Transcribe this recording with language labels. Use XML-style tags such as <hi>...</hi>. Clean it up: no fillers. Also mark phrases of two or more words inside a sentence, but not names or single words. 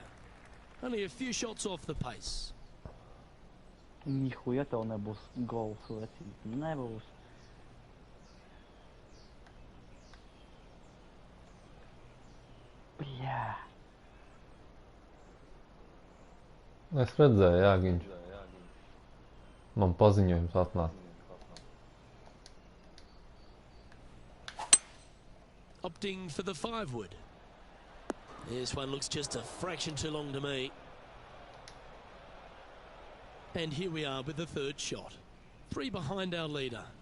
<en>Only a few shots off the pace.</en> <ru>Нихуя то не</ru> <lv>būs gols vecīt. Nebūs. Jā. Es redzēju, Jāgiņš. Man paziņojums atnāca.</lv> <en>Opting for the 5-wood. This one looks just a fraction too long to me. And here we are with the 3rd shot. 3 behind our leader.</en>